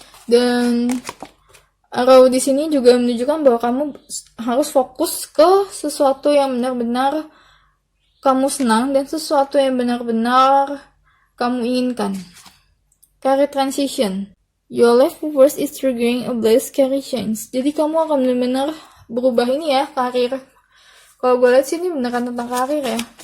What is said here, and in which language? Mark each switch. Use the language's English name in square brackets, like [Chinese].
[Indonesian] Dan arrow di sini juga menunjukkan bahwa kamu harus fokus ke sesuatu yang benar-benar kamu senang dan sesuatu yang benar-benar kamu inginkan. [English] Career transition. Your life purpose is triggering a blessed career change. [Indonesian] Jadi kamu akan benar-benar berubah ini ya, karir. Kalau gue lihat sih ini beneran tentang karir ya.